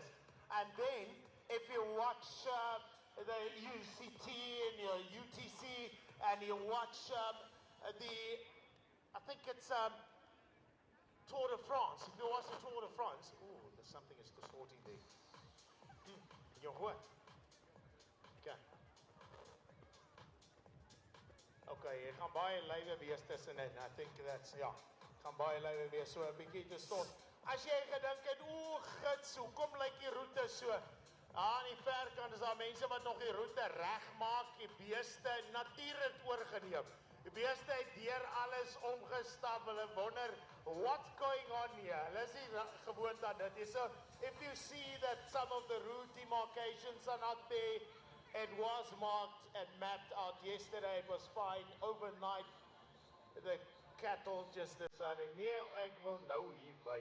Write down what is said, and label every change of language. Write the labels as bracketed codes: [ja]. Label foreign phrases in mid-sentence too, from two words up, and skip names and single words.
[en] And then, if you watch the UCT and your UTC, and you watch I think it's Tour de France. If you watch the Tour de France, ooh, there's something is distorting there. You're what? [af] Okay, jy gaan baie lywe wees tussenin. [en] I think that's, [af] ja, gaan baie lywe wees, so 'n bietjie te stort. As jy gedink het, o, gits, hoekom lyk die roete so? Aan die verkant is daar mense wat nog die roete regmaak, die beeste, natuur het oorgeneem. Die beeste het deur alles omgestap, hulle wonder, [en] what's going on here? [af] Hulle is nie gewoond aan dit. [en] So, if you see that some of the route demarcations are not there, it was marked and mapped out yesterday. It was fine. Overnight, the cattle just decided, [af] nee, ek wil nou hier by.